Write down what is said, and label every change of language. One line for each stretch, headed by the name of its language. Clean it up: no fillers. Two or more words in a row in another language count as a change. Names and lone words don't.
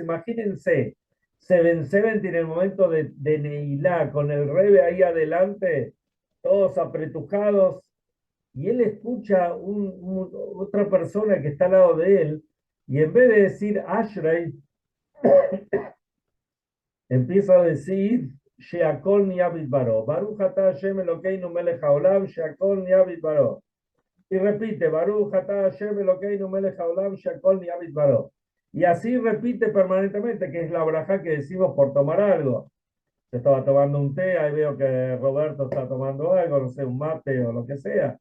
Spanish: Imagínense, se ven en el momento de Neilá, con el rebe ahí adelante, todos apretujados, y él escucha otra persona que está al lado de él, y en vez de decir Ashrei, empieza a decir
Hebrew: שהכל נהיה בדברו. ברוך אתה השם אלוקינו מלך העולם, שהכל נהיה בדברו.
Spanish: Y repite,
Hebrew: ברוך אתה השם אלוקינו מלך העולם, שהכל נהיה בדברו.
Spanish: Y así repite permanentemente, que es la braja que decimos por tomar algo. Yo estaba tomando un té, ahí veo que Roberto está tomando algo, no sé, un mate o lo que sea.